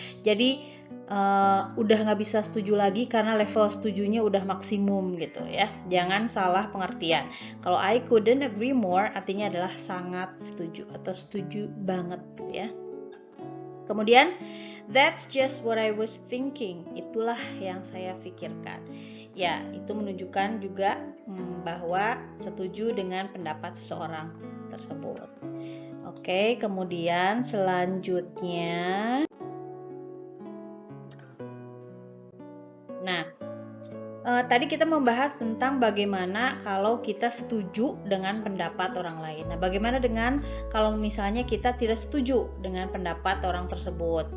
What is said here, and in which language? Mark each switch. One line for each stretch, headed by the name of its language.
Indonesian: Jadi udah nggak bisa setuju lagi karena level setujunya udah maksimum gitu ya. Jangan salah pengertian. Kalau
English: I couldn't agree more
Indonesian: artinya adalah sangat setuju atau setuju banget gitu ya. Kemudian
English: that's just what I was thinking.
Indonesian: Itulah yang saya pikirkan. Ya, itu menunjukkan juga bahwa setuju dengan pendapat seseorang tersebut. Oke, kemudian selanjutnya. Nah, tadi kita membahas tentang bagaimana kalau kita setuju dengan pendapat orang lain. Nah, bagaimana dengan kalau misalnya kita tidak setuju dengan pendapat orang tersebut?